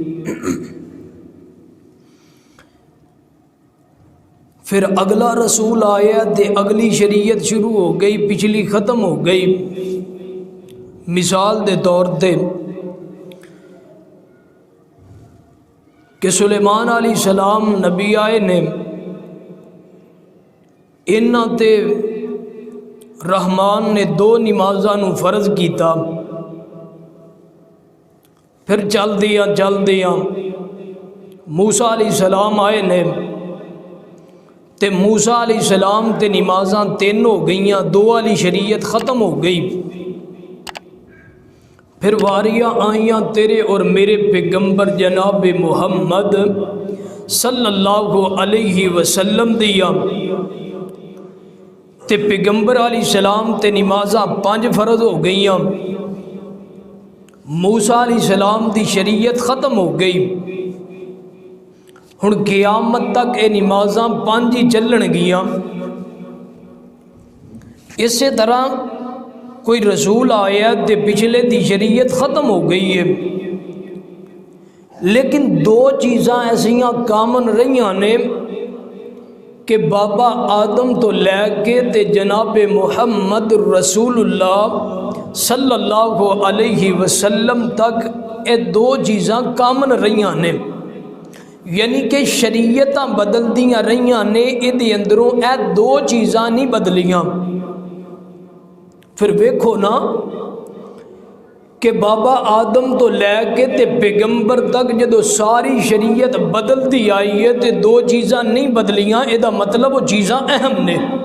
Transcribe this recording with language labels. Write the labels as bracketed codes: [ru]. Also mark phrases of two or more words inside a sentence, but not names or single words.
[pa] پھر اگلا رسول آیا تو اگلی شریعت شروع ہو گئی، پچھلی ختم ہو گئی. مثال کے طور پے کہ سلیمان علیہ السلام نبی آئے نے، انہاں تے رحمان نے دو نمازاں نوں فرض کیا. پھر چلدیاں موسیٰ علیہ السلام آئے نے تے موسیٰ علیہ السلام تے نمازاں تین ہو گئیاں، دو والی شریعت ختم ہو گئی. پھر واریاں آئیاں تیرے اور میرے پیغمبر جناب محمد [ar] صلى الله عليه وسلم [pa] دیا تے پیغمبر علیہ السلام تے نمازاں 5 فرض ہو گئیاں. موسیٰ علیہ السلام دی شریعت ختم ہو گئی. ہن قیامت تک یہ نمازاں 5 ہی چلنگیاں. اس طرح کوئی رسول آیا تو پچھلے دی شریعت ختم ہو گئی ہے, لیکن دو چیزاں ایسیاں کامن رہی نے کہ بابا آدم تو لیکے تے جناب محمد رسول اللہ [ar] صلى الله عليه وسلم [pa] تک یہ دو چیزاں کامن رہی نے، یعنی کہ شریعتاں بدلدیاں رہی نے، ایہدے اندروں یہ دو چیزاں نہیں بدلیاں. پھر ویکھو نہ کہ بابا آدم تو لیکے تے پیغمبر تک جدوں ساری شریعت بدلتی آئی ہے تو دو چیزاں نہیں بدلیاں، ایہدا مطلب وہ چیزاں اہم نے.